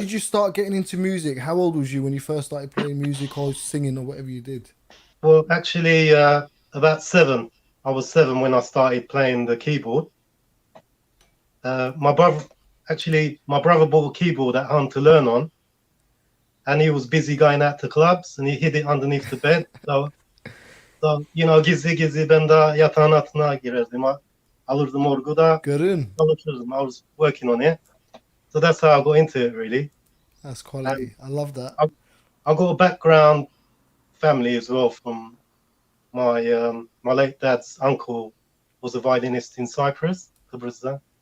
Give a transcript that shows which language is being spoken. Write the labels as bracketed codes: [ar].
[en] did you start getting into music? How old was you when you first started playing music or singing or whatever you did? Well, actually, about 7. I was 7 when I started playing the keyboard. My brother, my brother bought a keyboard at home to learn on, and he was busy going out to clubs, and he hid it underneath the bed. [tr] So gizli gizli ben de yatağın altına girerdim. Alırdım orgu da Görün. çalışırdım. [en] I was working on it. So that's how I got into it, really. That's quality. I love that. I got a background family as well from my late dad's uncle was a violinist in Cyprus, Kıbrıs'ta.